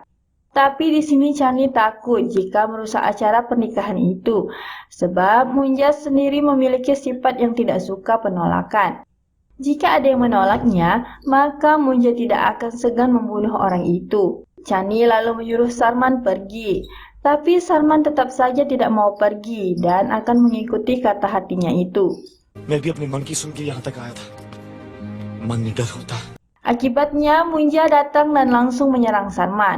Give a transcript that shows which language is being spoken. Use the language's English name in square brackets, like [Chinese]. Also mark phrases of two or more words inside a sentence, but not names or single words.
[Indonesian] Tapi di sini Chani takut jika merusak acara pernikahan itu, sebab Munja sendiri memiliki sifat yang tidak suka penolakan. Jika ada yang menolaknya, maka Munja tidak akan segan membunuh orang itu. Chani lalu menyuruh Sarman pergi, tapi Sarman tetap saja tidak mau pergi dan akan mengikuti kata hatinya itu. [Hindi] मैं भी अपने मन की सुन के यहाँ तक आया था। मन निडर होता। [Indonesian] Akibatnya Munja datang dan langsung menyerang Sarman.